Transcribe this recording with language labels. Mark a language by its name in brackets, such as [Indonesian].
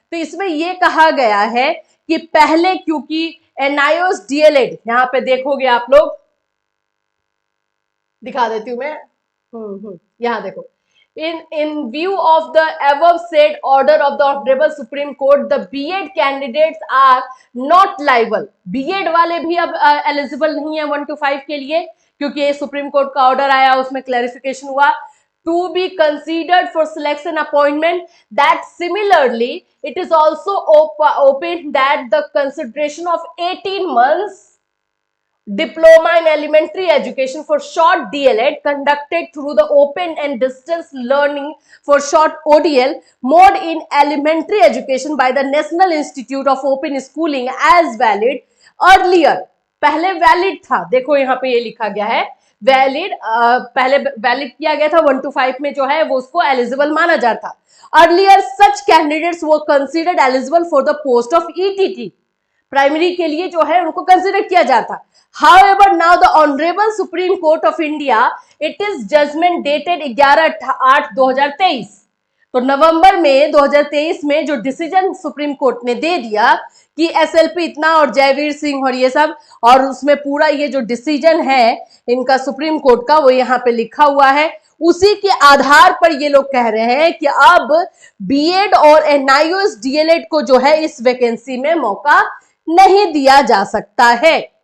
[Hindi] तो इसमें यह कहा गया है कि पहले, क्योंकि एनआईओएस डीएलएड, यहां पे देखोगे आप लोग, दिखा देती हूं मैं, यहां देखो, [English] in view of the above said order of the honorable supreme court, the B.Ed candidates are not liable। [Hindi] B.Ed वाले भी अब एलिजिबल नहीं है 1 to 5 के लिए, क्योंकि ये सुप्रीम कोर्ट का ऑर्डर आया, उसमें क्लैरिफिकेशन हुआ, [English] to be considered for selection appointment। That similarly it is also open that the consideration of 18 months diploma in elementary education for short DLED conducted through the open and distance learning for short ODL mode in elementary education by the National Institute of Open Schooling as valid earlier। [Hindi] पहले valid था, देखो यहाँ पे ये लिखा गया है valid, पहले वैलिड किया गया था 1 to 5 में, जो है वो उसको एलिजिबल माना जाता था। [English] earlier such candidates वो considered eligible for the post of ETT, [Hindi] primary के लिए जो है उनको कंसिडर किया जाता। [English] However, now the Honorable Supreme Court of India, it is judgment dated 11/8/2023। [Hindi] तो नवंबर में 2023 में जो डिसीजन सुप्रीम कोर्ट ने दे दिया कि एसएलपी इतना और जयवीर सिंह और ये सब, और उसमें पूरा ये जो डिसीजन है इनका सुप्रीम कोर्ट का वो यहाँ पे लिखा हुआ है, उसी के आधार पर ये लोग कह रहे हैं कि अब बीएड और एनआईओएस डीएलएड को जो है इस वैकेंसी में मौका नहीं दिया जा सकता है।